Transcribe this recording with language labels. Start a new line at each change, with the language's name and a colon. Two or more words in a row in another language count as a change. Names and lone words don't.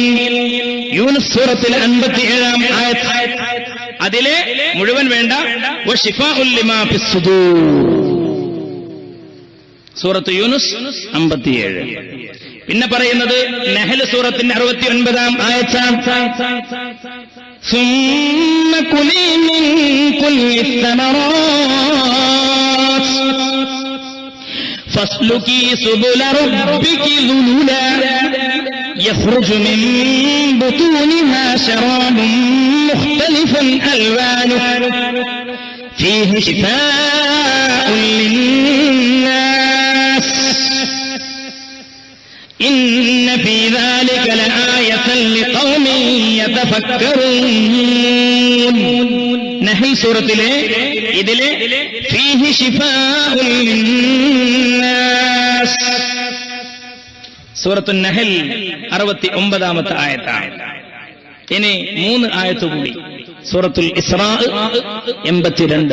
Malayalam: യൂനുസ് സൂറത്തിൽ 57-ാം ആയത്ത്. അതിലെ മുഴുവൻ വേണ്ട.
Arabic: وشفاء لما في الصدور.
Malayalam: സൂറത്ത് യൂനുസ് 57. പിന്നെ പറയുന്നത് നഹ്ൽ സൂറത്തിന്റെ 69-ാം ആയത്താണ്.
Arabic: ثم كلي من كل الثمرات فاسلكي سبل ربك ذللا يخرج من بطونها شراب مختلف ألوانه فيه شفاء للناس إن في ذلك لآية لقوم يتفكرون.
Malayalam: നഹ്ൽ സൂറത്തിലെ ഇതിലെ
Arabic: فيه شفاء للناس.
Malayalam: സൂറത്തുൻ നഹ്ൽ 69-ാമത്തെ ആയത്താണ്. ഇനി 3 ആയത്ത് കൂടി. സൂറത്തുൽ ഇസ്രാ 82.